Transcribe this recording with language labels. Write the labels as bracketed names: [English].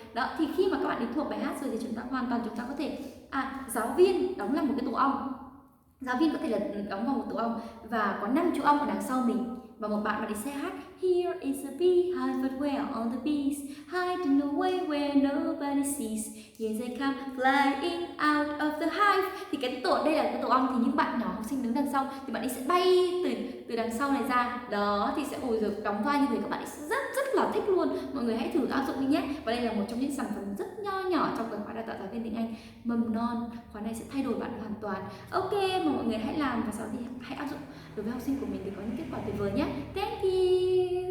[Vietnamese] Đó, thì khi mà các bạn ấy thuộc bài hát rồi thì chúng ta có thể giáo viên đóng làm một cái tổ ong. Giáo viên có thể là đóng vào một tổ ong và có 5 chú ong ở đằng sau mình và một bạn đi sẽ hát [English] Here is a beehive, but where are all the bees? Hiding away where nobody sees. Here they come flying out of the hive. [Vietnamese] Thì đây là cái tổ ong, thì những bạn nhỏ học sinh đứng đằng sau thì bạn ấy sẽ bay từ đằng sau này ra. Đó thì sẽ rồi đóng vai như thế, các bạn ấy sẽ rất là thích luôn. Mọi người hãy thử áp dụng đi nhé. Và đây là một trong những sản phẩm rất nho nhỏ trong cái khóa đào tạo giáo viên tiếng Anh mầm non. Khóa này sẽ thay đổi bạn hoàn toàn. Ok, mà mọi người hãy làm và sau đó thì hãy áp dụng đối với học sinh của mình để có những kết quả tuyệt vời nhé. Thank you.